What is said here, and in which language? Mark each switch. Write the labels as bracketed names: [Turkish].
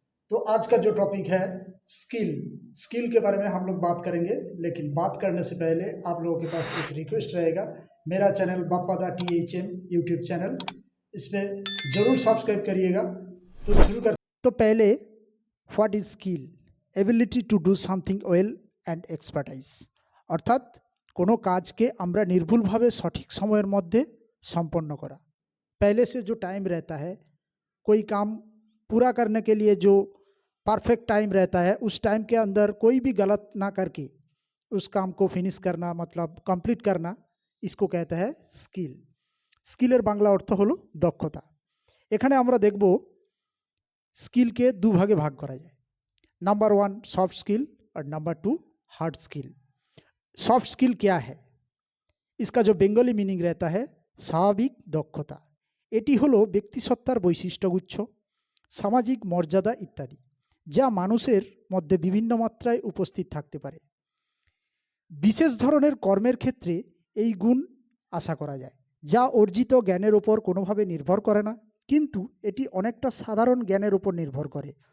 [Hindi] तो आज का जो टॉपिक है स्किल स्किल के बारे में हम लोग बात करेंगे। लेकिन बात करने से पहले आप लोगों के पास एक रिक्वेस्ट रहेगा। मेरा चैनल बापादा THM यूट्यूब चैनल, इसमें ज़रूर सब्सक्राइब करिएगा। तो शुरू कर। तो पहले [English] What is skill? Ability to do something well and expertise, [Bangla] অর্থাৎ কোনো কাজকে আমরা নির্ভুলভাবে সঠিক সময়ের মধ্যে সম্পন্ন করা। [Hindi] पहले से जो टाइम रहता है, कोई काम पूरा करने के लिए जो परफेक्ट टाइम रहता है, उस टाइम के अंदर कोई भी गलत ना करके उस काम को फिनिश करना, मतलब कंप्लीट करना, इसको कहता है स्किल। [Bangla] স্কিলের বাংলা অর্থ হলো দক্ষতা। এখানে আমরা দেখব স্কিলকে দুভাগে ভাগ করা যায়। [Hindi] नंबर 1 सॉफ्ट स्किल और number 2 hard skill. Soft skill क्या है? इसका जो बेंगली मीनिंग रहता है [Bangla] স্বাভাবিক দক্ষতা। এটি হলো ব্যক্তিসত্তার বৈশিষ্ট্যগুচ্ছ, সামাজিক মর্যাদা ইত্যাদি, যা মানুষের মধ্যে বিভিন্ন মাত্রায় উপস্থিত থাকতে পারে। বিশেষ ধরনের কর্মের ক্ষেত্রে এই গুণ আশা করা যায়, যা অর্জিত জ্ঞানের ওপর কোনোভাবে নির্ভর করে না, কিন্তু এটি অনেকটা সাধারণ জ্ঞানের উপর নির্ভর করে।